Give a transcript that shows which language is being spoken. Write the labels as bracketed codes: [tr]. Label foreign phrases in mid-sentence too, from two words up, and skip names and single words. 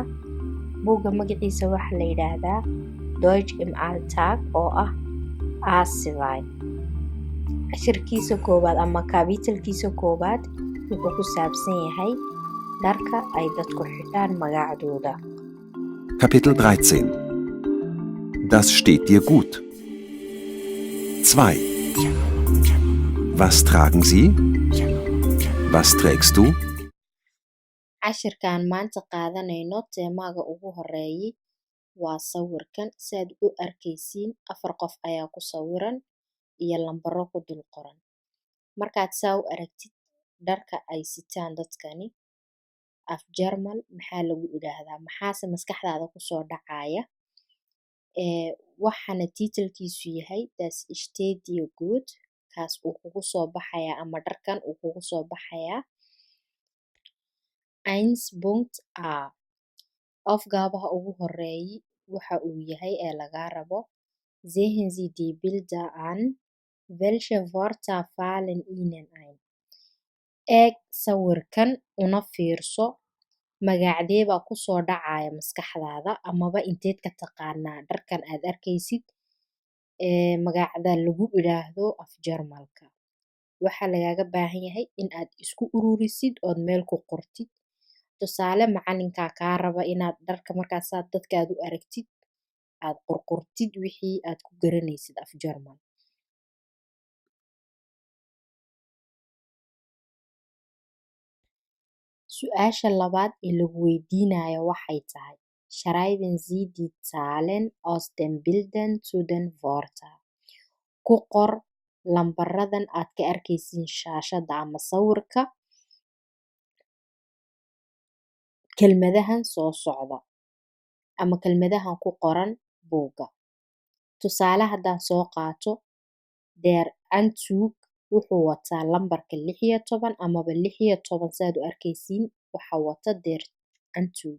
[so] Buugga magaciisa waxaa la yidhaahdaa Deutsch im Alltag oo ah Aasivay. Cashirkiisa koowaad ama kaabitelkiisa koowaad wuxuu ku saabsan yahay dharka ay dadku xidhaan magacdooda. [de] Kapitel 13. Das steht dir gut. 2. Was tragen Sie? Was trägst du? [so] Cashirkaan maanta qaadanayno teemaga ugu horeeyay waa sawirkan. Saad u arkaysiin 4 qof ayaa ku sawiran iyo lambaro ku dul qoran. Markaad saa u aragtid dharka ay sitaan dadkani af German maxaa lagu idhaahdaa, maxaase maskaxdaada kusoo dhacaya. Waxaana tiitelkiisu yahay [de] Das steht dir gut, [so] kaas uu kugu soo baxayaa ama dharkan uu kugu soo baxayaa 1.a. Aufgabaha ugu horeeyay waxa uu yahay ee lagaa rabo [de] Sehen Sie die Bilder an. Welche Wörter fallen Ihnen ein? [so] Eeg sawirkan una fiirso magacdee baa kusoo dhacaya maskaxdaada amaba inteed ka taqaanaa dharkan aad arkaysid magacda lagu idhaahdo af Jarmalka. Waxaa lagaaga baahan yahay in aad isku ururisid ood meel ku qortid. Tusaale macalinkaa kaa raba inaad dharka markaasaad dadka aad u aragtid aad qorqortid wixii aad ku garanaysid af Jarmal. Su-aasha labaad ee lagu weydiinayo waxay tahay [de] Schreiben Sie die Zahlen aus den Bildern zu den Wörtern. [so] Ku qor lambaradan aad ka arkaysiin shaashada ama sawirka kelmadahan soo socda ama kelmadahan ku qoran buugga. Tusaale haddaan soo qaato [de] Der Anzug [so] wuxuu wataa lambarka 16 amaba 16 saad u arkaysiin waxa wata [de] Der Anzug.